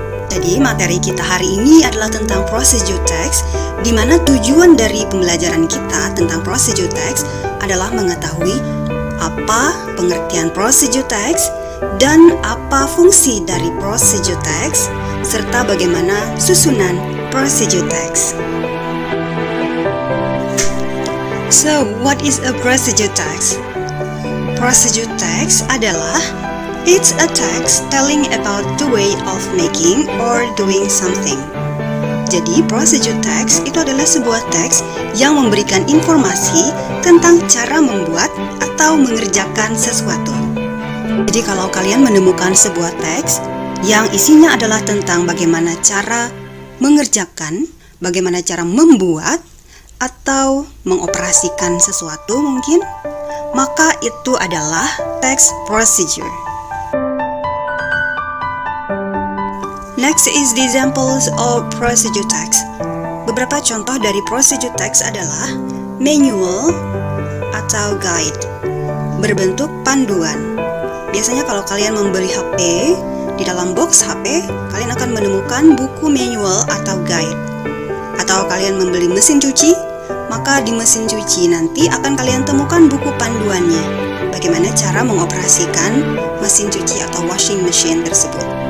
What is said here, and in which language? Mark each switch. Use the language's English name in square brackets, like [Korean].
[Indonesian] Jadi materi kita hari ini adalah tentang procedure text, di mana tujuan dari pembelajaran kita tentang procedure text adalah mengetahui apa pengertian procedure text dan apa fungsi dari procedure text, serta bagaimana susunan procedure text. [English] So, what is a procedure text? Procedure text adalah it's a text telling about the way of making or doing something. [Indonesian] Jadi, procedure text itu adalah sebuah teks yang memberikan informasi tentang cara membuat atau mengerjakan sesuatu. Jadi, kalau kalian menemukan sebuah teks yang isinya adalah tentang bagaimana cara mengerjakan, bagaimana cara membuat, atau mengoperasikan sesuatu mungkin, maka itu adalah text procedure. [English] Next is the examples of procedure text. [Indonesian] Beberapa contoh dari procedure text adalah manual atau guide, berbentuk panduan. Biasanya kalau kalian membeli HP, di dalam box HP, kalian akan menemukan buku manual atau guide. Atau kalian membeli mesin cuci, maka di mesin cuci nanti akan kalian temukan buku panduannya, bagaimana cara mengoperasikan mesin cuci atau washing machine tersebut.